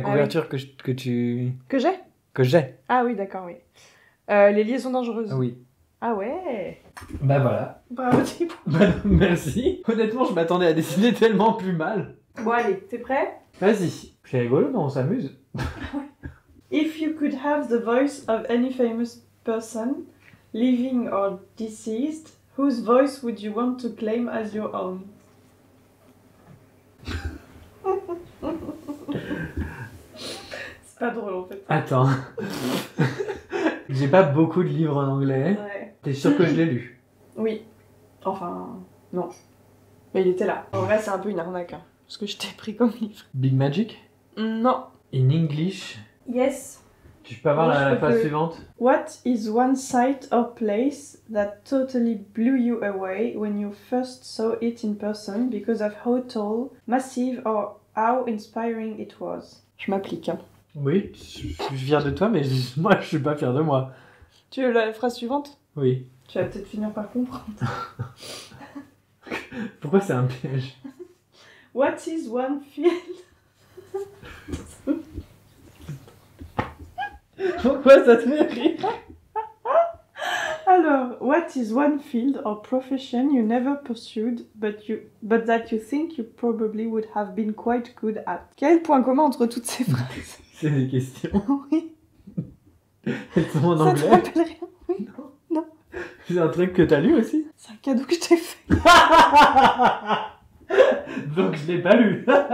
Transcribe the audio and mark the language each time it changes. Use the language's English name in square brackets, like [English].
[French] couverture que j'ai. Que j'ai? Ah oui, d'accord, oui. Les liaisons dangereuses. Oui. Ah ouais. Bah voilà. Bravo, Thibaut. Bah, merci. Honnêtement, je m'attendais à dessiner tellement plus mal. Bon, allez, t'es prêt? Vas-y. C'est rigolo, non? On s'amuse. [English] If you could have the voice of any famous person, living or deceased, Whose voice would you want to claim as your own? [French] C'est pas drôle en fait. Attends. J'ai pas beaucoup de livres en anglais. Ouais. T'es sûr que je l'ai lu? Oui. Enfin, non. Mais il était là. En vrai, c'est un peu une arnaque. Hein, parce que je t'ai pris comme livre. [English] Big Magic? [French] Non. [English] In English? Yes. [French] Tu peux avoir Moi, la je peux phrase que- suivante? [English] What is one sight or place that totally blew you away when you first saw it in person because of how tall, massive or how inspiring it was? [French] Je m'applique. Hein. Oui, je suis fier de toi, mais moi je suis pas fier de moi. Tu veux la phrase suivante? Oui. Tu vas peut-être finir par comprendre. Pourquoi c'est un piège? [English] What is one field? [French] Pourquoi ça te fait rire? [English] Alors, what is one field or profession you never pursued but that you think you probably would have been quite good at? [French] Quel est le point commun entre toutes ces phrases? C'est des questions. Oui. Elles sont en Ça te anglais. rappelle rien? Oui. Non. C'est un truc que t'as lu aussi? C'est un cadeau que je t'ai fait. Donc je l'ai pas lu.